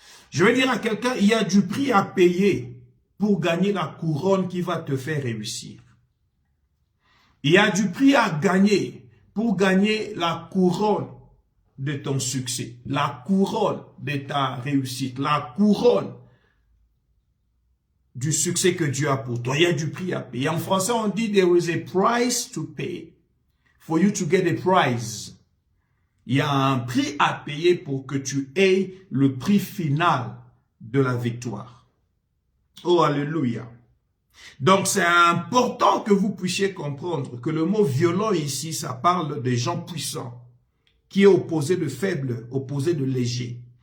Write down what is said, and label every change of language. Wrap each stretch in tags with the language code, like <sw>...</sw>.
<fr>Je vais dire à quelqu'un, il y a du prix à payer pour gagner la couronne qui va te faire réussir. Il y a du prix à gagner pour gagner la couronne de ton succès, la couronne de ta réussite, la couronne du succès que Dieu a pour toi. Il y a du prix à payer. En français, on dit,</fr> <en>there is a price to pay for you to get a prize.</en> <fr>Il y a un prix à payer pour que tu aies le prix final de la victoire. Oh, alléluia. Donc, c'est important que vous puissiez comprendre que le mot violent ici, ça parle des gens puissants, qui est opposé de faible, opposé de léger.</fr>